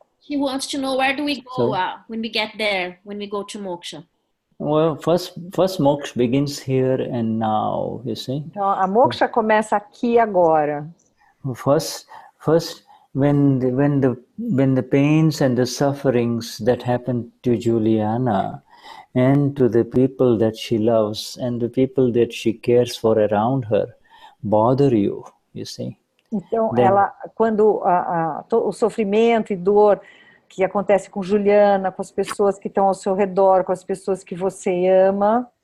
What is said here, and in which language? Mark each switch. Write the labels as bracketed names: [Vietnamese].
[English] She wants to know where do we go when we get there, when we go to moksha. Well, first moksha begins here and now, you see. [Portuguese] Então, a moksha começa aqui e agora. [English] First, when the pains and the sufferings that happened to Juliana, and to the people that she loves and the people that she cares for around her bother you, you see. [Portuguese] Então, quando o sofrimento e dor que acontece com Juliana, com as pessoas que estão ao seu redor, com as pessoas que você ama,